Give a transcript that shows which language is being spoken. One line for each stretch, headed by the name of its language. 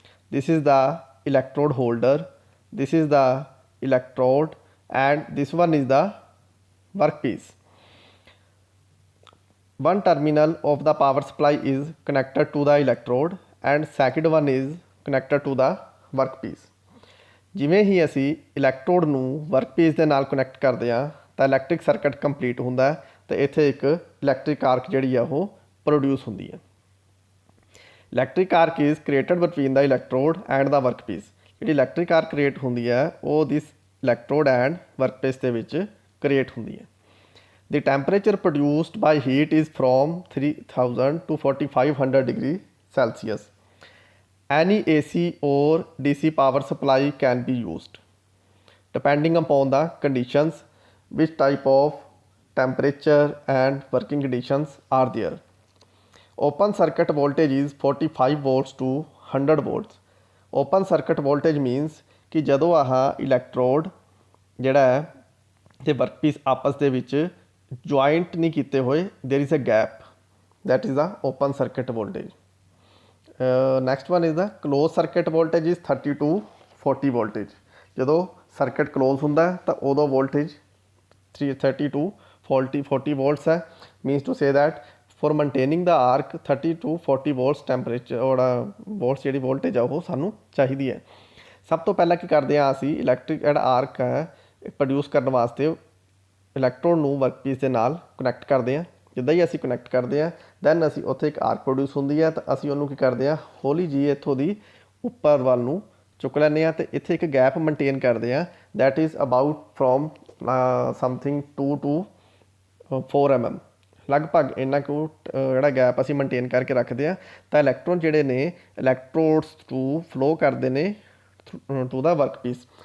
English: This is the electrode holder. This is the electrode, and this one is the workpiece. One terminal of the power supply is connected to the electrode and second one is connected to the workpiece.
Punjabi: ਜਿਵੇਂ ਹੀ ਅਸੀਂ electrode ਨੂੰ workpiece ਦੇ ਨਾਲ connect ਕਰਦੇ ਹਾਂ ਤਾਂ electric circuit complete ਹੁੰਦਾ ਤੇ ਇੱਥੇ ਇੱਕ ਇਲੈਕਟ੍ਰਿਕ ਆਰਕ ਜਿਹੜੀ ਆ ਉਹ ਪ੍ਰੋਡਿਊਸ ਹੁੰਦੀ ਹੈ।
English: Electric arc is created between the electrode and the workpiece.
Punjabi: ਜਿਹੜੀ ਇਲੈਕਟ੍ਰਿਕ ਆਰਕ ਕ੍ਰੀਏਟ ਹੁੰਦੀ ਹੈ ਉਹ ਦਿਸ ਇਲੈਕਟ੍ਰੋਡ ਐਂਡ ਵਰਕਪੀਸ ਦੇ ਵਿੱਚ ਕ੍ਰੀਏਟ ਹੁੰਦੀ ਹੈ।
English: The temperature produced by heat is from 3000 to 4500 degree Celsius. Any AC or DC power supply can be used. Depending upon the conditions, which type of temperature and working conditions are there. Open circuit voltage is 45 volts to 100 volts. Open circuit voltage means
Punjabi: कि ਜਦੋਂ ਆਹ electrode ਜਿਹੜਾ ਹੈ ਤੇ workpiece ਆਪਸ ਦੇ ਵਿੱਚ joint ਨਹੀਂ ਕੀਤੇ ਹੋਏ,
English: there is a gap, that is the open circuit voltage. Next one is the closed circuit voltage is 30 to 40 voltage.
Punjabi: ਜਦੋਂ ਸਰਕਟ ਕਲੋਜ਼ ਹੁੰਦਾ ਤਾਂ ਉਦੋਂ ਵੋਲਟੇਜ
English: 30 to 40 volts
Punjabi: ਹੈ।
English: means to say that for maintaining the arc 30 to 40 volts temperature volts
Punjabi: ਜਿਹੜੀ voltage ਆ ਉਹ ਸਾਨੂੰ ਚਾਹੀਦੀ ਹੈ। ਸਭ ਤੋਂ ਪਹਿਲਾਂ ਕੀ ਕਰਦੇ ਹਾਂ ਅਸੀਂ ਇਲੈਕਟ੍ਰਿਕ ਜਿਹੜਾ ਆਰਕ ਹੈ ਪ੍ਰੋਡਿਊਸ ਕਰਨ ਵਾਸਤੇ ਇਲੈਕਟ੍ਰੋਡ ਨੂੰ ਵਰਕਪੀਸ ਦੇ ਨਾਲ ਕਨੈਕਟ ਕਰਦੇ ਹਾਂ। ਜਿੱਦਾਂ ਹੀ ਅਸੀਂ ਕਨੈਕਟ ਕਰਦੇ ਹਾਂ ਦੈਨ ਅਸੀਂ ਉੱਥੇ ਇੱਕ ਆਰਕ ਪ੍ਰੋਡਿਊਸ ਹੁੰਦੀ ਹੈ ਤਾਂ ਅਸੀਂ ਉਹਨੂੰ ਕੀ ਕਰਦੇ ਹਾਂ ਹੌਲੀ ਜੀ ਇੱਥੋਂ ਦੀ ਉੱਪਰ ਵੱਲ ਨੂੰ ਚੁੱਕ ਲੈਂਦੇ ਹਾਂ ਅਤੇ ਇੱਥੇ ਇੱਕ ਗੈਪ ਮੇਨਟੇਨ ਕਰਦੇ ਹਾਂ
English: that is about from something 2 to 4 mm
Punjabi: ਲਗਭਗ ਇੰਨਾ ਕੁ ਜਿਹੜਾ ਗੈਪ ਅਸੀਂ ਮੇਨਟੇਨ ਕਰਕੇ ਰੱਖਦੇ ਹਾਂ ਤਾਂ ਇਲੈਕਟ੍ਰੋਨ ਜਿਹੜੇ ਨੇ ਇਲੈਕਟ੍ਰੋਡਸ ਟੂ ਫਲੋ ਕਰਦੇ ਨੇ ਟੂ ਦਾ ਵਰਕਪੀਸ।